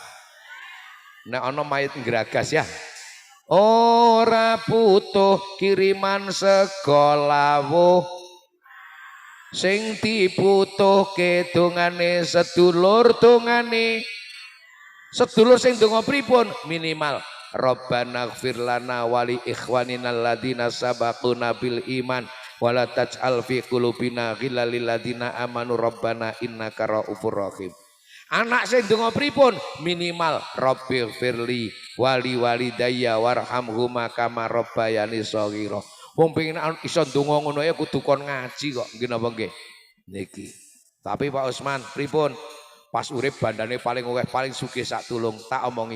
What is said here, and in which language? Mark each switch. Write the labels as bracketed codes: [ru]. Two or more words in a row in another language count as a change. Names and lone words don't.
[jv] Nek ana mayit ngragas ya. Ora butuh kiriman segolawuh. Sing dibutuhke dongane sedulur dongane. Sedulur sing donga pripun? [ar] ربنا اغفر لنا ولإخواننا الذين سبقونا بالإيمان ولا تجعل في قلوبنا غلا للذين آمنوا ربنا إنك رءوف رحيم. [jv] Anak sing donga pripun? [ar] Minimal رب اغفر لي ولوالدي وارحمهما كما ربياني صغيرا. [jv] Wong pengen iso ndonga ngono ya kudu kon ngaji kok, nggih napa nggih? Niki. Tapi Pak Usman pripun? Pas urip bandane paling akeh paling sugih sak tulung, tak omongi.